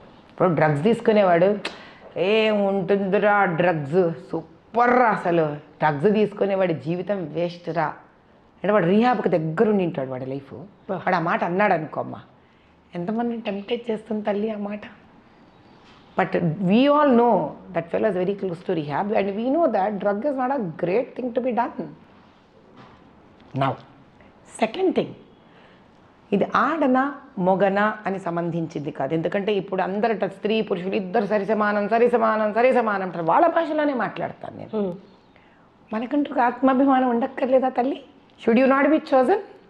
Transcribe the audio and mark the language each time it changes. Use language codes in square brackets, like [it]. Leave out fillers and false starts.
[te] ఇప్పుడు డ్రగ్స్ తీసుకునేవాడు ఏముంటుందిరా drugs super రా, అసలు డ్రగ్స్ తీసుకునేవాడి జీవితం వేస్ట్ రా అంటే వాడు రీహాబ్కి దగ్గరుండి ఉంటాడు వాడి లైఫ్. వాడు ఆ మాట అన్నాడు అనుకోమ్మా, ఎంతమందిని టెంప్టేట్ చేస్తుంది తల్లి ఆ మాట. [en] But we all know that fellow is very close to rehab and we know that drug is not a great thing to be done. Now, second thing, [te] ఇది ఆడన మొగన అని సంబంధించింది కాదు. ఎందుకంటే ఇప్పుడు అందరట స్త్రీ పురుషులు ఇద్దరు సరిసమానం అంటారు, వాళ్ళ భాషలోనే మాట్లాడతాను నేను. మనకంటూ ఒక ఆత్మాభిమానం ఉండక్కర్లేదా తల్లి? [en] Should you not be chosen?